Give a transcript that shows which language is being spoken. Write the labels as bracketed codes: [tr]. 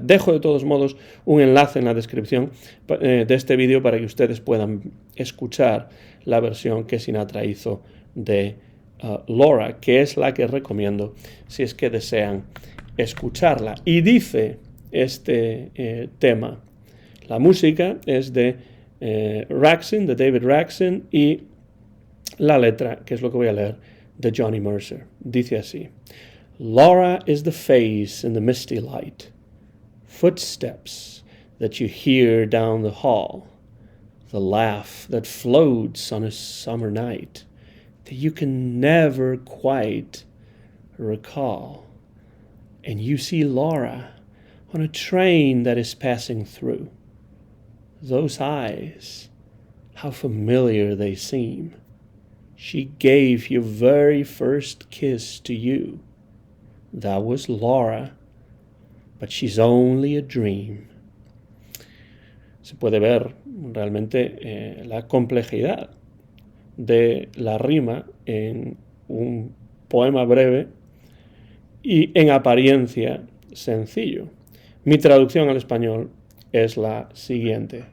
[es] Dejo de todos modos un enlace en la descripción de este vídeo para que ustedes puedan escuchar la versión que Sinatra hizo de Laura, que es la que recomiendo si es que desean escucharla. Y dice este tema, la música es de Raxin, de David Raxin, y la letra, que es lo que voy a leer, de Johnny Mercer. Dice así: [en] Laura is the face in the misty light, footsteps that you hear down the hall, the laugh that floats on a summer night that you can never quite recall. And you see Laura on a train that is passing through. Those eyes, how familiar they seem. She gave your very first kiss to you. That was Laura, but she's only a dream. [es] Se puede ver realmente la complejidad de la rima en un poema breve y en apariencia sencillo. Mi traducción al español es la siguiente.